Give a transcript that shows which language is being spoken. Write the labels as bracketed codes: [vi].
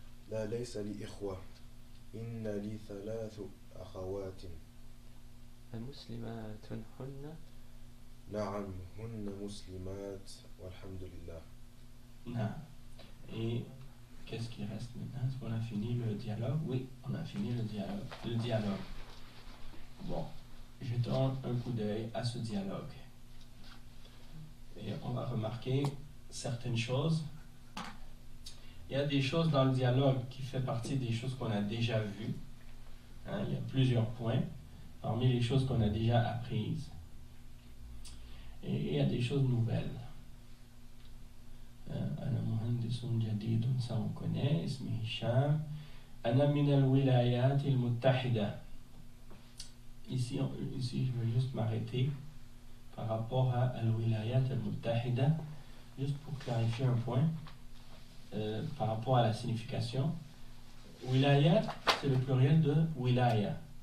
[ar] لا ليس لي إخوة إن لي 3 أخوات. المسلمات هن؟ نعم هن مسلمات والحمد لله. نعم. [fr] Et qu'est-ce qui reste maintenant? Est-ce qu'on a fini le dialogue? Oui, on a fini le dialogue. Bon, jetons un coup d'œil à ce dialogue. Et on va remarquer certaines choses. Il y a des choses dans le dialogue qui fait partie des choses qu'on a déjà vues. Il y a plusieurs points parmi les choses qu'on a déjà apprises. Et il y a des choses nouvelles. [ar] أنا مهندس جديد, [fr] ça on connaît, [ar] اسمي هشام. أنا من الولايات المتحدة. [fr] Ici, je vais juste m'arrêter par rapport à al-wilayat al-muttahida, juste pour clarifier un point par rapport à la signification. Wilayat, c'est le pluriel de wilaya.